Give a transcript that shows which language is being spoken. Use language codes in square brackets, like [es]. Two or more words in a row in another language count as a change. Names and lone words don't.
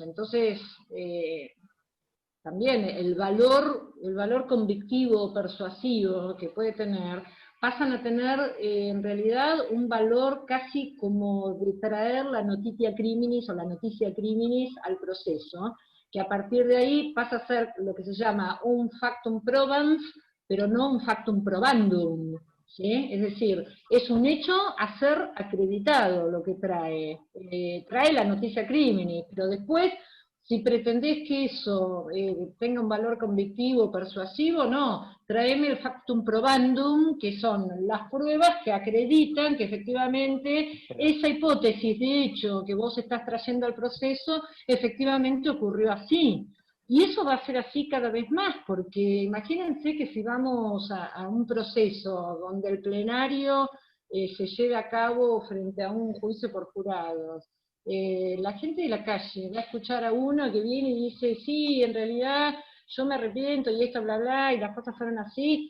[es] Entonces, también el valor convictivo, persuasivo que puede tener, pasan a tener en realidad un valor casi como de traer la [la] noticia criminis [es] o la [la] noticia criminis [es] al proceso, que a partir de ahí pasa a ser lo que se llama un [la] factum probans, [es] pero no un [la] factum probandum, [es] ¿sí? Es decir, es un hecho a ser acreditado lo que trae. Trae la [la] noticia criminis, [es] pero después, Si pretendés que eso tenga un valor convictivo, persuasivo, no. Traeme el [la] factum probandum, [es] que son las pruebas que acreditan que efectivamente esa hipótesis de hecho que vos estás trayendo al proceso, efectivamente ocurrió así. Y eso va a ser así cada vez más, porque imagínense que si vamos a un proceso donde el plenario se lleve a cabo frente a un juicio por jurados, la gente de la calle va a escuchar a uno que viene y dice, sí, en realidad yo me arrepiento y esto, bla, bla, y las cosas fueron así.